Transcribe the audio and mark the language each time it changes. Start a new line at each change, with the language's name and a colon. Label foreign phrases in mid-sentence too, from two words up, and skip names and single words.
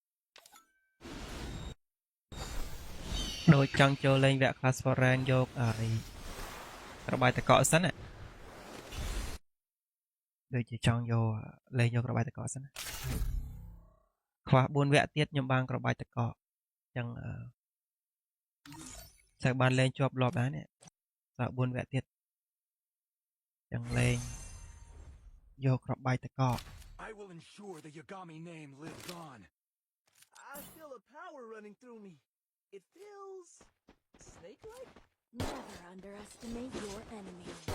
Khmer: ដូចចង់ចូលលេងវគ្គ Clash for Rank យករបាយតកសិនណាដូចជាចង់យកលេងយករបាយតកសិនណាខ្វះ4វគ្គទៀតខ្ញុំបានក្របាយតកអញ្ចឹងតែបានលេងជាប់លាប់ដែរនេះតើ4វគ្គទៀតអញ្ចឹងលេងយកក្របាយតក
English: I will ensure the Yagami name lives on. I feel a power running through me. It feels snake-like. Never underestimate your enemy.